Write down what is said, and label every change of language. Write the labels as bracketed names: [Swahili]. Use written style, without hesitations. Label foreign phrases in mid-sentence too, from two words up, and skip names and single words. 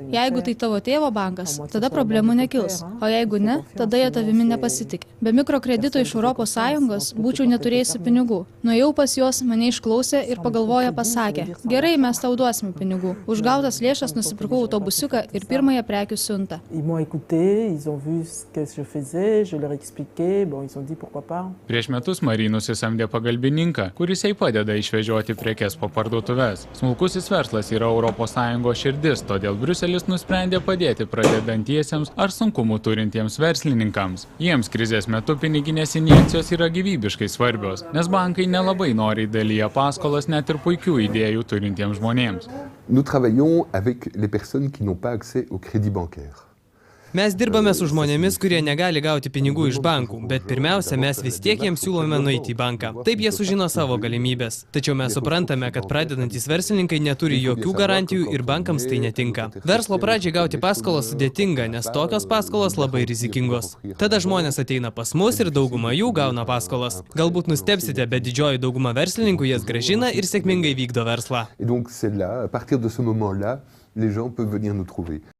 [Lithuanian] Jeigu tai tavo tėvo bankas, tada problemų nekils, o jeigu ne, tada jie tavimi nepasitikė. Be mikrokredito iš ES būčiau neturėjusi pinigų. Nuėjau pas juos, mane išklausė ir pagalvoję pasakė: gerai, mes tau duosime pinigų. Už gautas lėšas nusipirkau autobusiuką ir pirmąją prekių siuntą. [French] Ils m'ont écouté, ils ont vu ce que je faisais, je leur expliquais, bon, ils ont dit pourquoi pas. [Lithuanian] Prieš metus Marie nusisamdė pagalbininką, kuris jai padeda išvežioti prekes po parduotuves. Smulkusis verslas yra ES širdis, todėl Briuselis nusprendė padėti pradedantiesiems ar sunkumų turintiems verslininkams. Jiems krizės metu piniginės injekcijos yra gyvybiškai svarbios, nes bankai nelabai noriai dalyja paskolas net ir puikių idėjų turintiems žmonėms. [French] Nous travaillons avec les personnes qui n'ont pas accès au crédit bancaire. [Lithuanian] Mes dirbame su žmonėmis, kurie negali gauti pinigų iš bankų, bet pirmiausia, mes vis tiek jiems siūlome nueiti į banką. Taip jie sužino savo galimybės. Tačiau mes suprantame, kad pradedantys verslininkai neturi jokių garantijų ir bankams tai netinka. Verslo pradžiai gauti paskolą sudėtinga, nes tokios paskolos labai rizikingos. Tada žmonės ateina pas mus ir dauguma jų gauna paskolas. Galbūt nustebsite, bet didžioji dauguma verslininkų jas grąžina ir sėkmingai vykdo verslą. [French] Et donc c'est là, à partir de ce moment-là, les gens peuvent venir nous trouver.